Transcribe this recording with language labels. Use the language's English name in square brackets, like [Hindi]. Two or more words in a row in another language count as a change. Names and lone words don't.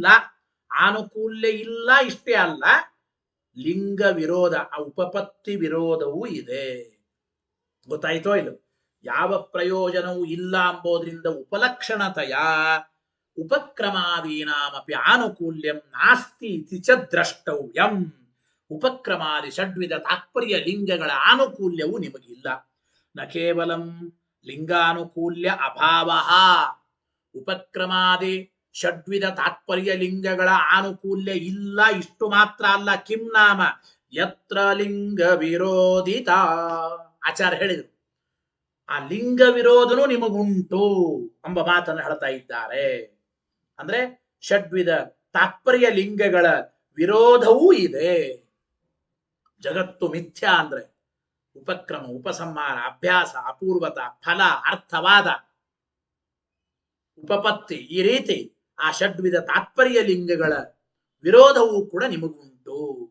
[Kannada] ಆನುಕೂಲ್ಯ ಇಲ್ಲ, ಇಷ್ಟೇ ಅಲ್ಲ, ಲಿಂಗ ವಿರೋಧ ಉಪಪತ್ತಿ ವಿರೋಧವೂ ಇದೆ. ಗೊತ್ತಾಯ್ತೋ ಇಲ್ಲ? ಯಾವ ಪ್ರಯೋಜನವೂ ಇಲ್ಲ ಎಂಬುದರಿಂದ ಉಪಲಕ್ಷಣತೆಯ [Sanskrit] ಉಪಕ್ರಮಾದೀನಾಮಪಿ ಆನುಕೂಲ್ಯಂ ನಾಸ್ತಿ ಇತಿ ಚ ದ್ರಷ್ಟವ್ಯಂ. [Kannada] ಉಪಕ್ರಮಾದಿ ಷಡ್ವಿಧ ತಾತ್ಪರ್ಯ ಲಿಂಗಗಳ ಆನುಕೂಲ್ಯವು ನಿಮಗಿಲ್ಲ. [Sanskrit] ನ ಕೇವಲಂ ಲಿಂಗಾನುಕೂಲ್ಯ ಅಭಾವ, [Kannada] ಉಪಕ್ರಮಾದಿ ಷಡ್ವಿಧ ತಾತ್ಪರ್ಯ ಲಿಂಗಗಳ ಆನುಕೂಲ್ಯ ಇಲ್ಲ, ಇಷ್ಟು ಮಾತ್ರ ಅಲ್ಲ. [Sanskrit] ಕಿಂ ನಾಮ ಯತ್ರ ಲಿಂಗ ವಿರೋಧಿತ. [Kannada] ಆಚಾರ್ಯ ಹೇಳಿದರು ಆ ಲಿಂಗ ವಿರೋಧನೂ ನಿಮಗುಂಟು ಎಂಬ ಮಾತನ್ನು ಹೇಳ್ತಾ ಇದ್ದಾರೆ. ಅಂದ್ರೆ ಷಡ್ವಿಧ ತಾತ್ಪರ್ಯ ಲಿಂಗಗಳ ವಿರೋಧವೂ ಇದೆ. ಜಗತ್ತು ಮಿಥ್ಯಾ ಅಂದ್ರೆ ಉಪಕ್ರಮ, ಉಪಸಂಹಾರ, ಅಭ್ಯಾಸ, ಅಪೂರ್ವತ, ಫಲ, ಅರ್ಥವಾದ, ಉಪಪತ್ತಿ, ಈ ರೀತಿ ಆ ಷಡ್ವಿಧ ತಾತ್ಪರ್ಯ ಲಿಂಗಗಳ ವಿರೋಧವೂ ಕೂಡ ನಿಮಗುಂಟು.